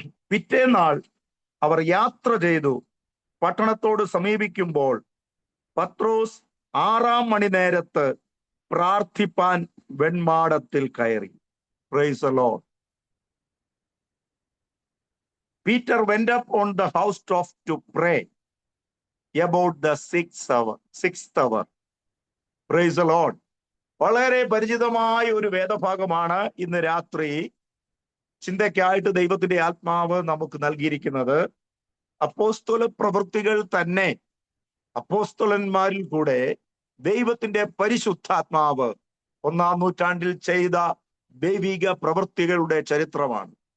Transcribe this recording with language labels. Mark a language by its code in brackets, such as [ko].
[ml] പിറ്റേന്നാൾ അവർ യാത്ര ചെയ്തു പട്ടണത്തോട് സമീപിക്കുമ്പോൾ പത്രോസ് 6-ാം മണി നേരത്ത് പ്രാർത്ഥിപ്പാൻ വെൺമാടത്തിൽ കയറി. [en] Praise the Lord. Peter went up on the housetop to pray about the sixth hour. Praise the Lord. [ml] വളരെ പരിചിതമായ ഒരു വേദഭാഗമാണ് ഇന്ന് രാത്രി ചിന്തയ്ക്കായിട്ട് ദൈവത്തിന്റെ ആത്മാവ് നമുക്ക് നൽകിയിരിക്കുന്നത്. അപ്പോസ്തല പ്രവൃത്തികൾ തന്നെ അപ്പോസ്തലന്മാരിൽ കൂടെ ദൈവത്തിന്റെ പരിശുദ്ധാത്മാവ് 1-ാം നൂറ്റാണ്ടിൽ ചെയ്ത ദൈവിക പ്രവൃത്തികളുടെ ചരിത്രമാണ്.